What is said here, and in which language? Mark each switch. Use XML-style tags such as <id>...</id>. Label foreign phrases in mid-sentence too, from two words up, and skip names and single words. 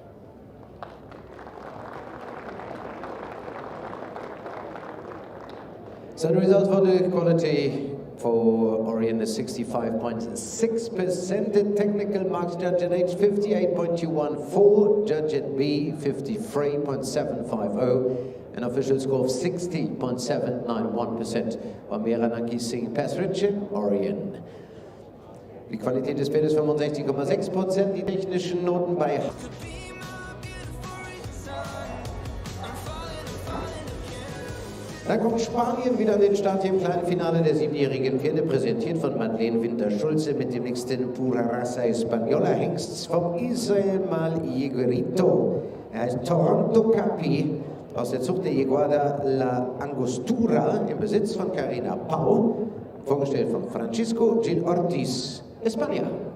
<en>So the result for the quality for Orion is 65.6%. The technical marks judged at age 58.214, judge at B 53.750, an official score of 60.791% by Amiraki Singh Pestridge, Orion.</en> <de>Die Qualität des Pferdes 65,6%, die technischen Noten bei Dann kommt Spanien wieder an den Start hier im kleinen Finale der 7-jährigen Pferde, präsentiert von Madeleine Winter-Schulze mit dem nächsten Pura Raza Española Hengst vom Israel Mal Iguerito. Er heißt Toronto Capi aus der Zucht der Yeguada La Angostura im Besitz von Carina Pau, vorgestellt von Francisco Gil Ortiz, España.</de>